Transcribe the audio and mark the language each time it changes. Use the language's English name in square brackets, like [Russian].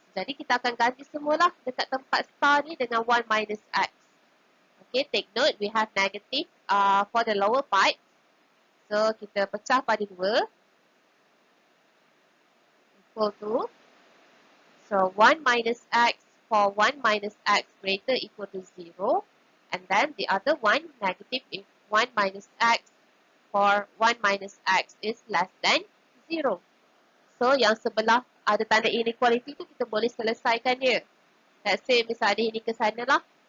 [Malay] Jadi kita akan ganti semualah dekat tempat star ni dengan 1 minus x. [English] Okay, take note, we have negative for the lower part. So, [Malay] kita pecah pada [English] 2 equal to, so 1 minus x for 1 minus x greater equal to 0. And then the other one, negative if 1 minus x for 1 minus x is less than 0. [Malay] So, yang sebelah ada tanda inequality tu kita boleh selesaikan dia. [English] Let's say [Malay] misalnya ini ke sana lah.